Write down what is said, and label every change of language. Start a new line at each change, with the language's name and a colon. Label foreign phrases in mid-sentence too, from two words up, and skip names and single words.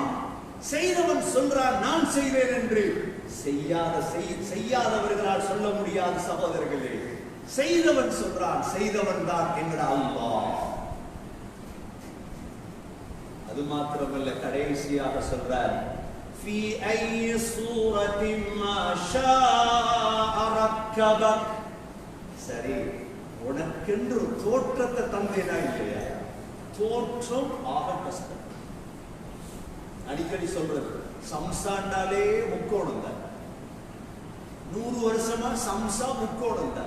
Tamil: செய்தவன் சொல்றான் நான் செய்வேன் என்று. செய்யாதவர்களால் சொல்ல முடியாத சகோதரர்களே, செய்தவன் சொல்றான், செய்தவன் தான் என்கிற அல்லாஹ். அது மாத்திரமல்ல, கடைசியாக சொல்றார்
Arabic: في أي صورة ما شاء ركبك.
Tamil: சரி, உனக்கென்று தோற்றத்தை தந்தேனா இல்லையா? தோற்றம் ஆக கஷ்டம். அடிக்கடி சொல்றது, சம்சாண்டாலே முக்கோணம் தான். 100 வருஷமா சம்சா முக்கோணம் தான்.